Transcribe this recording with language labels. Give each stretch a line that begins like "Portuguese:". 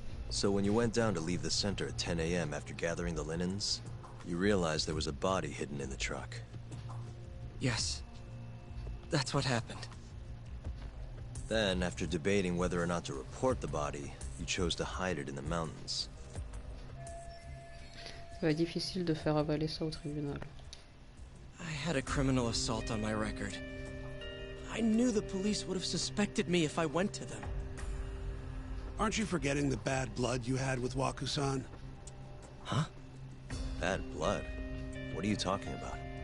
English: So when you went down to leave the center at 10 a.m. after gathering the linens, you realized there was a body hidden in the truck. Yes. That's what happened. Then, after debating whether or not to report the body, you chose to hide it in the mountains.
French: Ça va être difficile de faire avaler ça au tribunal.
English: I had a criminal assault on my record. I knew the police would have suspected me if I went to them. Aren't you forgetting the bad blood you had with Waku-san? Huh? Bad blood? What are you talking about?